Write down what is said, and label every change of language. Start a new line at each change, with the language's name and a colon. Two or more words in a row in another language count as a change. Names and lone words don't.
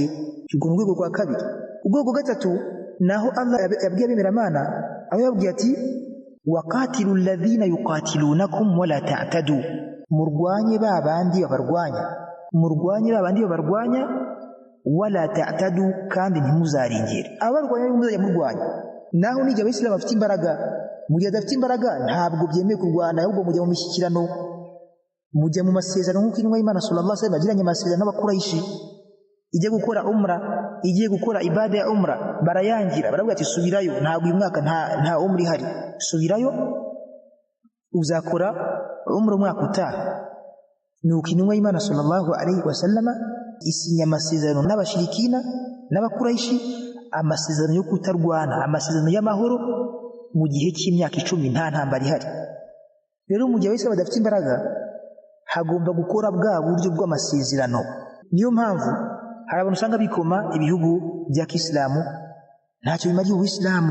Kinyarwanda: Ubwo mu rwego rwa kabiri. Urwego gatatu naho Allah yabwiye abemeramana aho yabwiye ati
Arabic: وقاتلوا الذين يقاتلونكم ولا تعتدوا,
Kinyarwanda: murwanye babandi babarwanya, murwanye babandi babarwanya
Arabic: ولا تعتدوا,
Kinyarwanda: kandi ntimuzaringere. Abarwanya muzajya murwanya. Naho nijya abayisilamu bafite imbaraga, mu gihe adafite imbaraga ntabwo byemeye kurwana, ahubwo mujya mu mishyikirano, mujya mu masezerano nk'uko intumwa y'Imana
Arabic: صلى الله عليه وسلم
Kinyarwanda: yagiranye amasezerano n'Abakuraishi. Ijye gukora umra, igiye gukora ibada ya umra, barayangira, baravuga ati subirayo, ntabwo uyu mwaka nta umra ihari, subirayo uzakora umra umwaka utaha. Nuko intumwa y'Imana
Arabic: صلى الله عليه وسلم
Kinyarwanda: isinya amasezerano n'abashirikina n'Abakuraishi, amasezerano yo kutarwana, amasezerano y'amahoro mu gihe cy'imyaka 10 nta ntambara ihari. Rero mu gihe wese badafite imbaraga hagomba gukora bwa buryo bw'amasezerano. Niyo mpamvu hari abantu usanga bikoma ibihugu bya Kiislamu ntacyo bimariye Uislamu.